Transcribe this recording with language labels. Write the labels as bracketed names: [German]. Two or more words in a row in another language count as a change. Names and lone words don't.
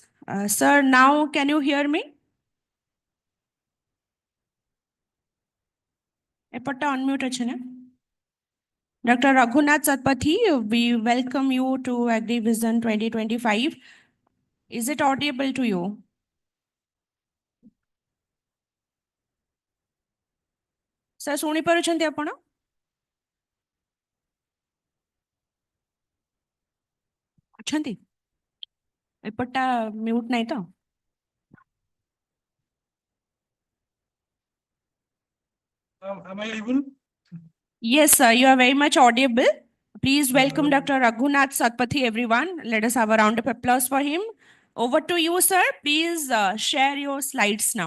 [English] Sir, now can you hear me? [Odia] ଏପଟା ଅନମ୍ୟୁଟ୍ ଅଛନା. [English] Dr. Raghunath Satpathy, we welcome you to AgriVision 2025. Is it audible to you? Sir, [Odia] ଶୁଣି ପାରୁଛନ୍ତି ଆପଣ? ଅଛନ୍ତି? ଏପଟଟା ମ୍ୟୁଟ୍ ନାହିଁ ତ? [English] Am I able? Yes, sir, you are very much audible. Please welcome Dr. Raghunath Satpathy, everyone. Let us have a round of applause for him. Over to you, sir. Please share your slides now.